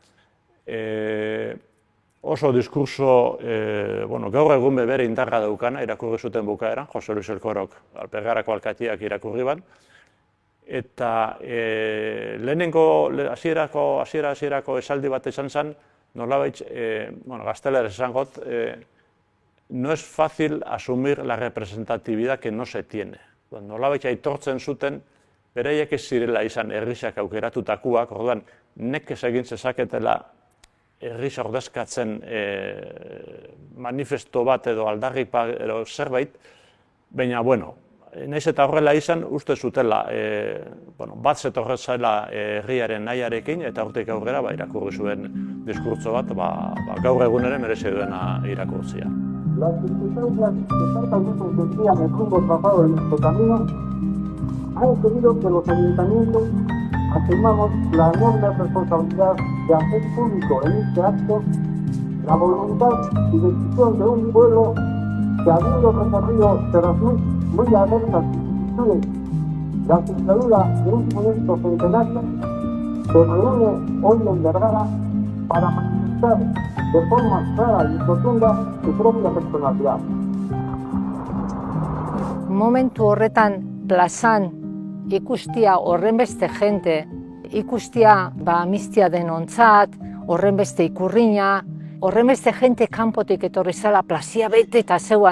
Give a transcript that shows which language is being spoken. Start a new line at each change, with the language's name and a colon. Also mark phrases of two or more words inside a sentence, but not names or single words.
Basque: oso diskurso, gaur egun bere indarra daukana, irakurri zuten bukaeran, Jose Luis Elkorok, Bergarako alkatiak irakurri ban, eta lehenengo hasierako esaldi bat izan zen, nolabait, gazteleraz esan got,
Spanish: no es fácil asumir la representatividad que no se tiene.
Basque: Nolabait aitortzen zuten, beraiek ez zirela izan herrisak aukeratutakoak, orduan nekez egin zezaketela herrisa ordezkatzen manifesto bat edo aldarripa edo zerbait, baina, nahiz eta horrela izan, uste zutela, bat zetorren zela herriaren nahiarekin, eta hortik aurrera irakurri zuen diskurtso bat, gaur egun ere merezi duena irakurtzia.
Spanish: Las circunstancias que tantas veces desvían el rumbo trazado de nuestro camino han impedido que los ayuntamientos asumamos la enorme responsabilidad de hacer público en este acto la voluntad y decisión de un pueblo que, habiendo recorrido tras muy adversas vicisitudes la dictadura de un funesto centenario, se reúne hoy en Vergara para manifestar de forma clara y rotunda su propia personalidad.
Basque: Momentu horretan plazan ikustia horrenbeste jente, ikustia amnistia denontzat, horrenbeste ikurrina, horrenbeste jente kanpotik etorri zela plazia bete eta zeuan.